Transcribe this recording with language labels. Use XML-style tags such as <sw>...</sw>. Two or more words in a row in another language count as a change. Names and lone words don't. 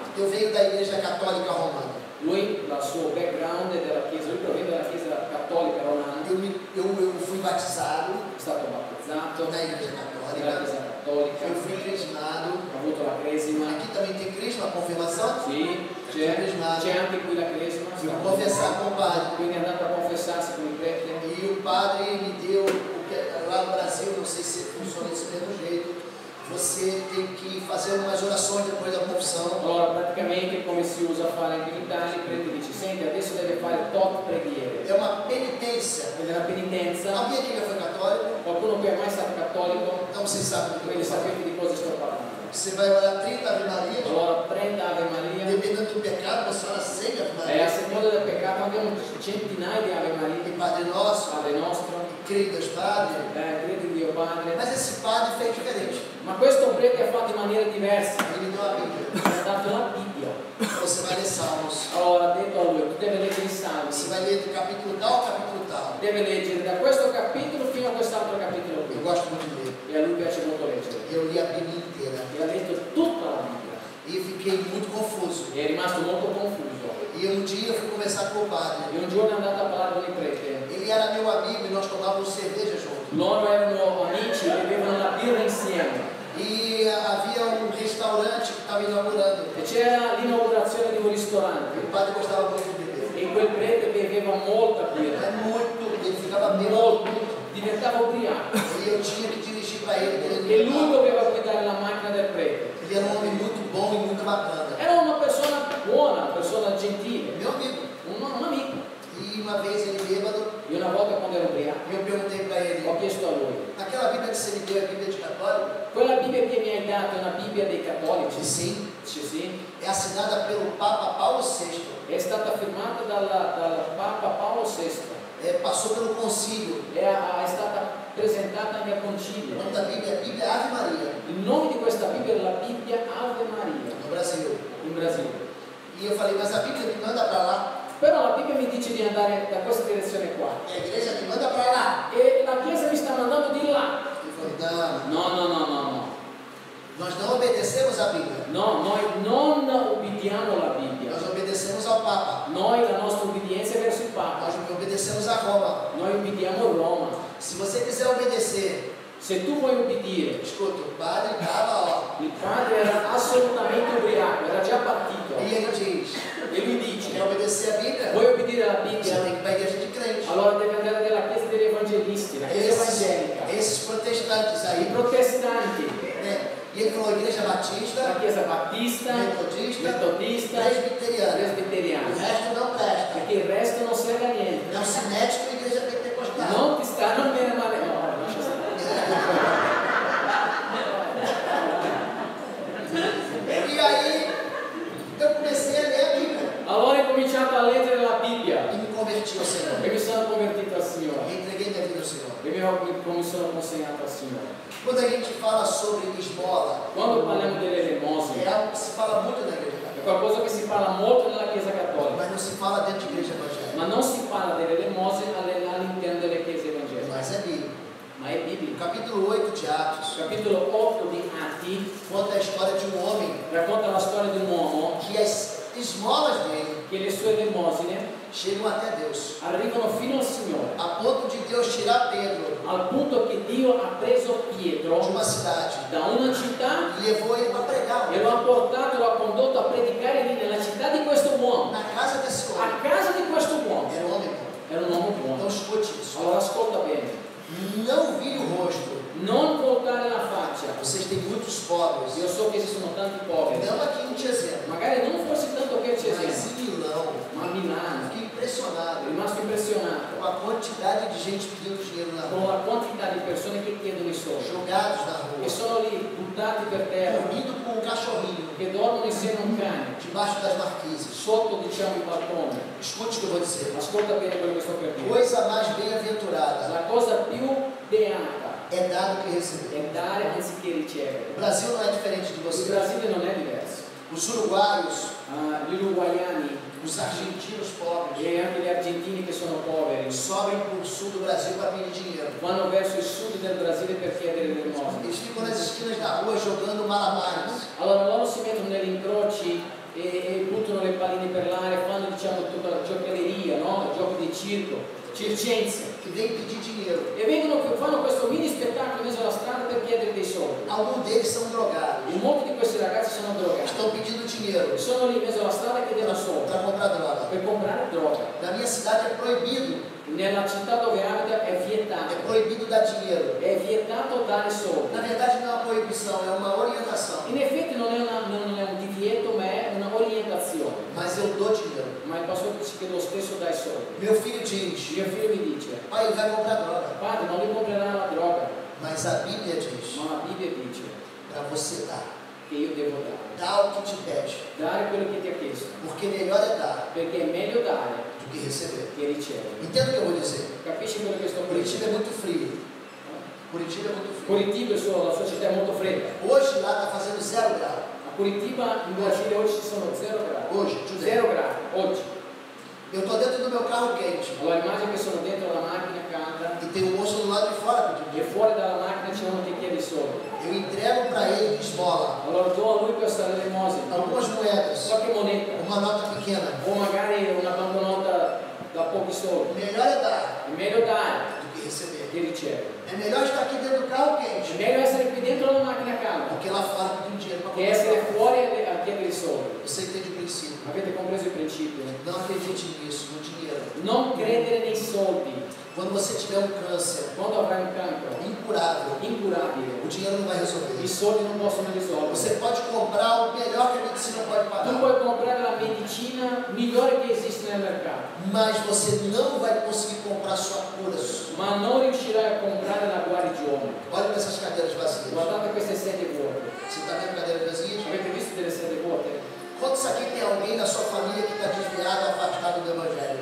<pt>Eu venho da Igreja Católica Romana.</pt> <it>Lui, il suo background è della Chiesa, lui proviene dalla Chiesa cattolica romana,</it> <pt>Eu fui batizado</pt> <it>è stato battezzato</it> <pt>na Igreja</pt> <it>nella</it> <pt>Católica.</pt> <it>Chiesa cattolica,</it> <pt>Eu fui crismado.</pt> <it>ha avuto la cresima.</it> <pt>Aqui também tem crisma, a confirmação.</pt> <it>Sì, c'è anche qui la cresima.</it> <pt>Fui confessar com o padre.</pt> <it>Quindi è andato a confessarsi con il prete.</it> <pt>E o padre me deu, lá no Brasil, não sei se funciona desse mesmo jeito, você tem que fazer umas orações depois da confissão.</pt> <it>Allora praticamente come si usa a fare anche in Italia, il prete dice senti adesso deve fare tot preghiere.</it> <pt>É uma penitência.</pt> <it>Quindi la penitenza,</it> <pt>Alguém aqui já foi católico?</pt> <it>qualcuno qui è mai stato cattolico?</it> <pt>Então vocês sabem do que eu</pt> <it>Quindi</it> <pt>estou falando.</pt> <it>sapete di cosa sto parlando.</it> <pt>Você vai orar 30 Ave Maria,</pt> <it>Allora 30 Ave Maria,</it> <pt>dependendo do pecado, você ora 100 Ave</pt> <it>e a</it> <pt>Maria.</pt> <it>seconda del peccato abbiamo centinaia di Ave</it> <pt>E</pt> <it>Maria,</it> <pt>Padre Nosso,</pt> <it>Padre nostro,</it> <pt>creio em Deus Padre.</pt> <it>credi in Dio Padre.</it> <pt>Mas esse padre fez diferente.</pt> <it>Ma questo prete ha fatto in maniera diversa,</it> <pt>Ele me deu a Bíblia.</pt> <it>mi ha dato la Bibbia.</it> <pt>Você vai ler Salmos.</pt> <it>Allora ha detto a lui, tu devi leggere i salmi,</it> <pt>Você vai ler do capítulo tal ao capítulo tal.</pt> <it>deve leggere da questo capitolo fino a quest'altro capitolo</it> <pt>Eu</pt> <it>qui.</it> <pt>gosto muito de ler.</pt> <it>E a lui piace molto leggere.</it> <pt>Eu li a Bíblia inteira</pt> <it>E ha letto tutta la Bibbia.</it> <pt>e fiquei muito confuso.</pt> <it>E è rimasto molto confuso.</it> <pt>E um dia eu fui conversar com o padre.</pt> <it>E un giorno è andato a parlare con il prete.</it> <pt>Ele era meu amigo e nós tomávamos cerveja junto.</pt> <it>Loro erano amici e bevevano la birra insieme.</it> <pt>E havia um restaurante que estava inaugurando.</pt> <it>E c'era l'inaugurazione di un ristorante.</it> <pt>O padre gostava muito de beber.</pt> <it>E quel prete beveva molta birra.</it> <pt>É muito, ele ficava bêbado.</pt> <it>Molto. Diventava ubriaco.</it> <pt>E eu tinha que dirigir para ele.</pt> <it>E lui doveva guidare la macchina del prete.</it> <pt>Ele era um homem muito bom e muito bacana.</pt> <it>Era una persona buona, una persona gentile.</it> <pt>Meu amigo.</pt> <it>Un amico.</it> <pt>E uma vez ele bêbado,</pt> <it>E una volta quando ero ubriaco</it> <pt>eu perguntei para ele:</pt> <it>ho chiesto a lui:</it> <pt>aquela Bíblia que você me deu é a Bíblia de católico?</pt> <it>quella Bibbia che mi hai dato è una Bibbia dei cattolici?</it> <pt>Disse sim.</pt> <it>Dice sì.</it> <pt>É assinada pelo Papa Paulo VI.</pt> <it>È stata firmata dal Papa Paolo VI.</it> <pt>Passou pelo concílio.</pt> <it>È stata presentata anche al</it> <pt>O</pt> <it>concilio.</it> <pt>nome da Bíblia é Bíblia Ave Maria,</pt> <it>Il nome di questa Bibbia è la Bibbia Ave Maria</it> <pt>no Brasil.</pt> <it>in Brasile.</it> <pt>E eu falei: mas a Bíblia me manda para lá.</pt> <it>Però la Bibbia mi dice di andare da questa direzione qua.</it> <pt>E a igreja me manda para lá.</pt> <it>E la Chiesa mi sta mandando di là.</it> <pt>Ele falou: não,</pt> <it>No, no, no, no, no.</it> <pt>nós não obedecemos a Bíblia.</pt> <it>No, noi non ubbidiamo la Bibbia.</it> <pt>Nós obedecemos ao Papa.</pt> <it>Noi la nostra ubbidienza è verso il Papa.</it> <pt>Nós obedecemos a Roma.</pt> <it>Noi ubbidiamo Roma.</it> <pt>Se você quiser obedecer,</pt> <it>Se tu vuoi ubbidire,</it> <pt>escuta, o padre estava,</pt> <it>il padre era assolutamente ubriaco, era già partito.</it> <pt>e ele diz:</pt> <it>E lui dice:</it> <pt>quer obedecer a Bíblia?</pt> <it>vuoi ubbidire la</it> <pt>Você</pt> <it>Bibbia?</it> <pt>tem que ir para a igreja de crente.</pt> <it>Allora devi andare nella chiesa degli evangelisti, la chiesa evangelica,</it> <pt>Esses protestantes</pt> <it>i</it> <pt>aí,</pt> <it>protestanti,</it> <pt>né? E ele falou: igreja</pt> <it>la</it> <pt>batista,</pt> <it>chiesa battista,</it> <pt>metodista,</pt> <it>metodista,</it> <pt>presbiteriana. O</pt> <it>presbiteriana,</it> <pt>resto não presta.</pt> <it>perché il resto non serve a niente.</it> <pt>Não se mete com a igreja pentecostal.</pt> <it>Non ti stanno bene male. No, lascia stare.</it> <pt>E aí, eu comecei a ler a Bíblia</pt> <it>Allora ho cominciato a leggere la Bibbia</it> <pt>e me converti ao Senhor.</pt> <it>e mi sono convertito al Signore.</it> <pt>E entreguei minha vida ao Senhor.</pt> <it>E mi sono consegnato al Signore.</it> <pt>Quando a gente fala sobre esmola,</pt> <it>Quando parliamo delle</it> <pt>é</pt> <it>elemosine,</it> <pt>algo que se fala muito na igreja</pt> <it>è</it> <pt>católica,</pt> <it>qualcosa che si parla molto nella Chiesa Cattolica,</it> <pt>mas não se fala dentro de igreja evangélica.</pt> <it>ma non si parla delle elemosine all'interno delle chiese evangeliche,</it> <pt>Mas é Bíblia.</pt> <it>ma è</it> <pt>No</pt> <it>biblico.</it> <pt>capítulo 8 de Atos,</pt> <it>Capitolo 8 di Atti</it> <pt>conta a história de um homem</pt> <it>racconta la storia di un uomo</it> <pt>que as esmolas dele</pt> <it>che le sue elemosine</it> <pt>chegam até Deus,</pt> <it>arrivano fino al Signore,</it> <pt>a ponto de Deus tirar Pedro</pt> <it>al punto che Dio ha preso</it> <pt>de</pt> <it>Pietro</it> <pt>uma cidade</pt> <it>da una città</it> <pt>e levou ele para pregar</pt> <it>e lo ha portato, lo ha condotto a predicare lì nella città di questo uomo,</it> <pt>na casa desse homem.</pt> <it>a casa di questo uomo.</it> <pt>Era um homem bom.</pt> <it>Era un uomo</it> <pt>Então</pt> <it>buono.</it> <pt>escute isso.</pt> <it>Allora ascolta bene,</it> <pt>Não vire o rosto.</pt> <it>non voltare la faccia.</it> <pt>Vocês têm muitos pobres.</pt> <it>Io so che ci sono tanti poveri,</it> <pt>Não aqui em Tiazena,</pt> <it>magari non forse tanto che c'è mas gente,</it> <pt>em Milão.</pt> <it>ma a Milano.</it> <pt>Fiquei impressionado</pt> <it>È rimasto impressionato</it> <pt>com a quantidade de gente pedindo dinheiro na</pt> <it>con</it> <pt>rua,</pt> <it>la quantità di persone che chiedono i soldi,</it> <pt>jogados na</pt> <it>che</it> <pt>rua,</pt> <it>sono lì buttati per terra,</it> <pt>dormindo com um cachorrinho</pt> <it>che dormono insieme a un cane,</it> <pt>debaixo das marquises.</pt> <it>sotto diciamo il balcone.</it> <pt>Escute o que eu vou dizer.</pt> <it>Ascolta bene quello che sto per dire.</it> <pt>Coisa mais bem-aventurada</pt> <it>La cosa più beata</it> <pt>é dar do que receber.</pt> <it>è dare anziché ricevere.</it> <pt>O Brasil não é diferente de</pt> <it>Il</it> <pt>você.</pt> <it>Brasile non è diverso.</it> <pt>Os uruguaios,</pt> <it>Gli uruguaiani</it> <pt>os argentinos pobres,</pt> <it>e anche gli argentini che sono poveri</it> <pt>sobem para o sul do Brasil para pedir dinheiro.</pt> <it>vanno verso il sud del Brasile per chiedere l'elemosina.</it> <pt>Eles ficam nas esquinas da rua jogando malabares.</pt> <it>Allora loro si mettono negli incroci e buttano le palline per l'aria, fanno diciamo tutta la giocheria, no? Giochi di circo, circenze.</it> <pt>Que vem pedir dinheiro.</pt> <it>E fanno questo mini spettacolo in mezzo alla strada per chiedere dei soldi.</it> <pt>Alguns deles são drogados.</pt> <it>E molti di questi ragazzi sono drogati.</it> <pt>Estão pedindo dinheiro</pt> <it>Sono lì in mezzo alla strada chiedendo soldi</it> <pt>para comprar droga.</pt> <it>per comprare droga.</it> <pt>Na minha cidade é proibido.</pt> <it>Nella città dove abita è vietato.</it> <pt>É proibido dar dinheiro.</pt> <it>È vietato dare soldi.</it> <pt>Na verdade não é uma proibição, é uma orientação.</pt> <it>In effetti non è un divieto, ma è una orientazione.</it> <pt>Mas eu dou dinheiro.</pt> <it>Ma il pastore dice che lo stesso dai soldi.</it> <pt>Meu filho diz:</pt> <it>Mio figlio mi dice:</it> <pt>pai, ele vai comprar droga.</pt> <it>padre, non li comprerà la droga.</it> <pt>Mas a Bíblia diz</pt> <it>Ma la Bibbia dice</it> <pt>para você dar.</pt> <it>che io devo dare.</it> <pt>Dá o que te pede.</pt> <it>Dare quello che ti ha chiesto.</it> <pt>Porque melhor é dar</pt> <it>Perché è meglio dare</it> <pt>do que receber.</pt> <it>che ricevere.</it> <pt>Entenda o que eu vou dizer.</pt> <it>Capisci quello che sto</it> <pt>Curitiba</pt> <it>dicendo?</it> <pt>é muito frio. Curitiba é muito frio.</pt> <it>Curitiba, la sua città è molto fredda.</it> <pt>Hoje lá está fazendo 0 grau.</pt> <it>A Curitiba in Brasile oggi ci sono 0 gradi. Oggi, 0 gradi, oggi.</it> <pt>Eu estou dentro do meu carro quente</pt> <it>Allora immagina che sono dentro la macchina calda</it> <pt>e tem um moço do lado de fora pedindo</pt> <it>e</it> <pt>dinheiro.</pt> <it>fuori dalla macchina c'è uno che chiede soldi.</it> <pt>Eu entrego para ele de esmola</pt> <it>Allora do a lui questa elemosina,</it> <pt>algumas moedas,</pt> <it>qualche moneta,</it> <pt>uma nota pequena.</pt> <it>o magari una banconota da pochi soldi.</it> <pt>Melhor é dar</pt> <it>È meglio dare</it> <pt>do que receber.</pt> <it>che ricevere.</it> <pt>É melhor estar aqui dentro do carro</pt> <it>È</it> <pt>quente</pt> <it>meglio essere qui dentro la macchina calda</it> <pt>do que lá fora pedindo dinheiro para</pt> <it>che essere</it> <pt>comprar.</pt> <it>fuori a chiedere i soldi.</it> <pt>Você entende o princípio?</pt> <it>Avete compreso il principio?</it> <pt>Não acredite nisso, no dinheiro.</pt> <it>Non credere nei soldi.</it> <pt>Quando você tiver um câncer</pt> <it>Quando avrai un cancro</it> <pt>incurável,</pt> <it>incurabile,</it> <pt>o dinheiro não vai</pt> <it>i</it> <pt>resolver.</pt> <it>soldi non possono risolvere.</it> <pt>Você pode comprar o melhor que a medicina pode</pt> <it>Tu</it> <pt>pagar,</pt> <it>puoi comprare la medicina migliore che esiste nel mercato,</it> <pt>mas você não vai conseguir comprar sua cura.</pt> <it>ma non riuscirai a comprare la guarigione.</it> <pt>Olha para essas cadeiras vazias.</pt> <it>Guardate queste sedie vuote.</it> <pt>Você está vendo cadeiras vazias?</pt> <it>Avete visto delle sedie vuote?</it> <pt>Quantos aqui tem alguém na sua família que está desviado, afastado do Evangelho?</pt>